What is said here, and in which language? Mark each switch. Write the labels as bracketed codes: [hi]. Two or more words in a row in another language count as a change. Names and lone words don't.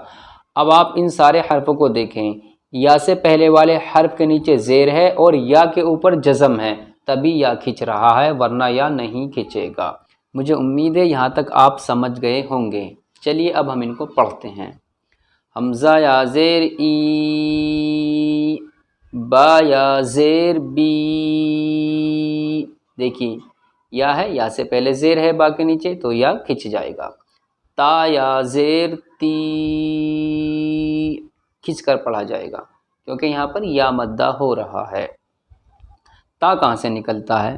[ur] اب آپ ان سارے حرفوں کو دیکھیں، یا سے پہلے والے حرف کے نیچے زیر ہے اور یا کے اوپر جزم ہے، تبھی یا کھنچ رہا ہے، ورنہ یا نہیں کھنچے گا۔ مجھے امید ہے یہاں تک آپ سمجھ گئے ہوں گے۔ چلیے اب ہم ان کو پڑھتے ہیں۔ حمزہ یا زیر ای، با یا زیر بی، دیکھیے یا ہے، یا سے پہلے زیر ہے با کے نیچے تو یا کھنچ جائے گا۔ تا یا زیر تی، کھنچ کر پڑھا جائے گا کیونکہ یہاں پر یا مدہ ہو رہا ہے۔ تا کہاں سے نکلتا ہے؟